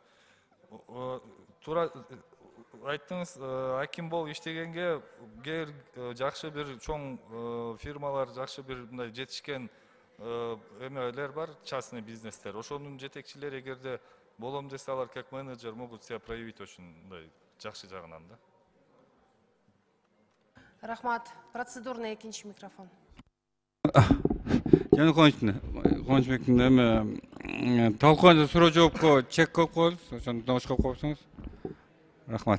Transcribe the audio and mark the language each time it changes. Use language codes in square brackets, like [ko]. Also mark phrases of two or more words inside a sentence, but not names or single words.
[ky] Туура айттыңыз, аким болуп иштегенге кээ бир жакшы бир чоң фирмалар, жакшы бир мындай жетишкен эмелер бар, [ru] частный бизнестер. [ky] Ошонун жетекчилери эгерде болом десе, алар [ru] как менеджер могут себя проявить очень [ky] мындай жакшы жагынан да. Рахмат. Процедурный экинчи микрофон. Жана Кубанычбектин эми талкууда суроо жоопко чек коюп коебуз, ошону добуш коюп койсоңуз. Рахмат.